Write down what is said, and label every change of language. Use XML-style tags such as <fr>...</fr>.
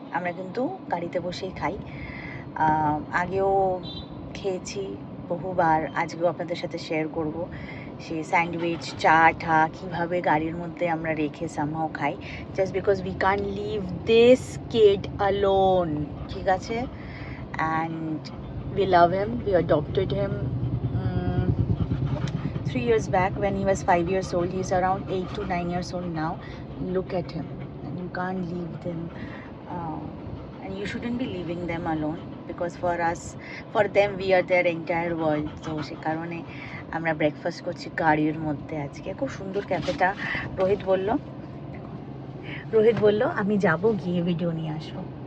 <bn>আমরা কিন্তু গাড়িতে বসেই খাই। আগেও খেয়েছি বহুবার, আজকেও আপনাদের সাথে শেয়ার করব সেই স্যান্ডউইচ, চা ঠা কীভাবে গাড়ির মধ্যে আমরা রেখে সামহাও খাই,</bn> <en>just because we can leave this kid alone,</en> <bn>ঠিক আছে?</bn> <en>And we love him, we adopted him 3 years back when he was 5 years old. He's around 8 to 9 years old now. Look at him, and you can't leave them, and you shouldn't be leaving them alone, because for us, for them, we are their entire world.</en> <bn>তো সে কারণে আমরা breakfast করছি গাড়ির মধ্যে আজকে। খুব সুন্দর ক্যাফেটা। রোহিত বলল আমি যাব, গিয়ে ভিডিও নিয়ে আসবো।</bn>